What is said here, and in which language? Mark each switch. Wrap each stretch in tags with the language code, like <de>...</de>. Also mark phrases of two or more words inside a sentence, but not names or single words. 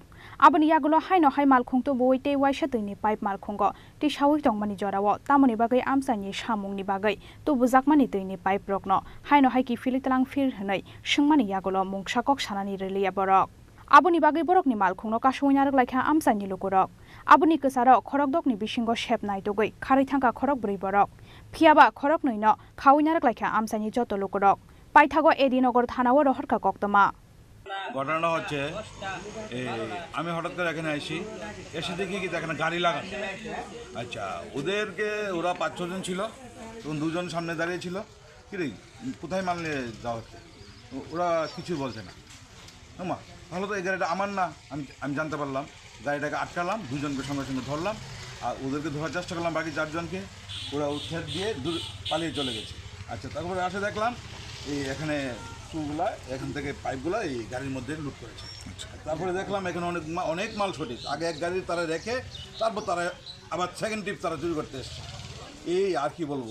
<trp>Abani Yagolo Haino Hai Malkung to Boite Waishatini Pipe Malkungo, Tishawi Tongmani Jorawo, Tamoni Bagay Amsani Shamung Nibagai, to Buzakmani Tini Pipe Rokno, Haino Haiki Filitalang Fir Hanai, Shungmani Yagolo Mung Shakok Shanani Relia Borok. Abuni Bagay Borok ni Malkungno Kashunar like Amsani Lukorok. Abuni Kasaro, Korok ni Bishingo Shep Naitogoi, Karitanka Korok Briborok. Piaba Korok no, Kawinar like Amsani Joto Lukorok. Paitago Edinogor Thanawa Horka Koktoma.</trp> <bn>ঘটনাটা হচ্ছে আমি হঠাৎ করে এখানে আসি এসে দেখি কি এখানে গাড়ি লাগানো আচ্ছা ওদেরকে ওরা 5-6 জন ছিল এবং 2 জন সামনে দাঁড়িয়ে ছিল কি রে কোথায় মাল নিয়ে যাওয়া হচ্ছে ওরা কিছু বলছে না মা ভালো তো এই গাড়িটা আমার না আমি জানতে পারলাম গাড়িটাকে আটকালাম 2 জনকে সঙ্গে সঙ্গে ধরলাম আর ওদেরকে ধরার চেষ্টা করলাম বাকি 4 জনকে ওরা উঠে দিয়ে পালিয়ে চলে গেছে আচ্ছা তারপরে আসে দেখলাম এই এখানে চুগুলা এখান থেকে পাইপগুলা এই গাড়ির মধ্যে লুট করেছে তারপরে দেখলাম এখানে অনেক মাল সঠিক আগে এক গাড়ি তারা রেখে তারপর তারা আবার</bn> <en>second trip</en> <bn>তারা চুরি করতে এসছে এই আর কি বলবো</bn>